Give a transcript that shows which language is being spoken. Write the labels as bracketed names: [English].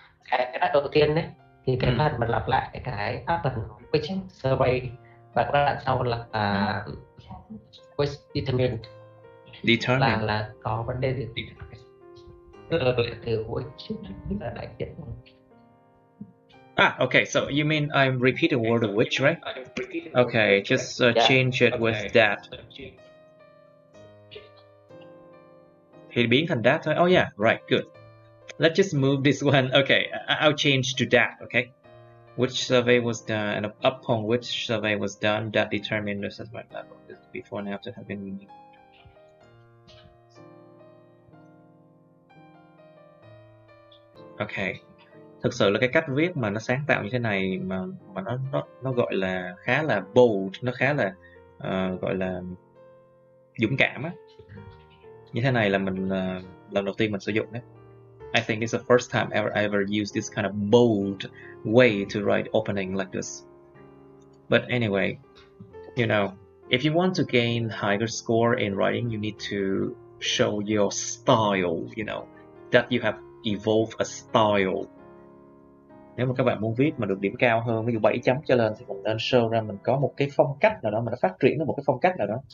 [Vietnamese] cái đoạn đầu tiên đấy thì cái phần mà lặp lại cái [English] open which survey [Vietnamese] và cái đoạn sau là [English] which determined [Vietnamese] là có vấn đề gì từ which là đại diện. [English] Okay, so you mean I'm repeating the word which, right? Okay, just change it with that. [Vietnamese] Thì biến thành that thôi. [English] Oh yeah, right, good. Let's just move this one. Okay, I'll change to that, okay? Which survey was done and upon which survey was done that determined the assessment level. before and after have been unique. [Vietnamese] Ok, thực sự là cái cách viết mà nó sáng tạo như thế này mà nó gọi là khá là bold, nó khá là gọi là dũng cảm á. Như thế này là mình lần đầu tiên mình sử dụng đấy. [English] I think it's the first time I ever used this kind of bold way to write opening like this. But anyway, you know, if you want to gain higher score in writing, you need to show your style, you know, that you have evolved a style. [Vietnamese] Nếu mà các bạn muốn viết mà được điểm cao hơn, ví dụ 7 chấm trở lên, thì mình nên show ra mình có một cái phong cách nào đó, mình đã phát triển được một cái phong cách nào đó.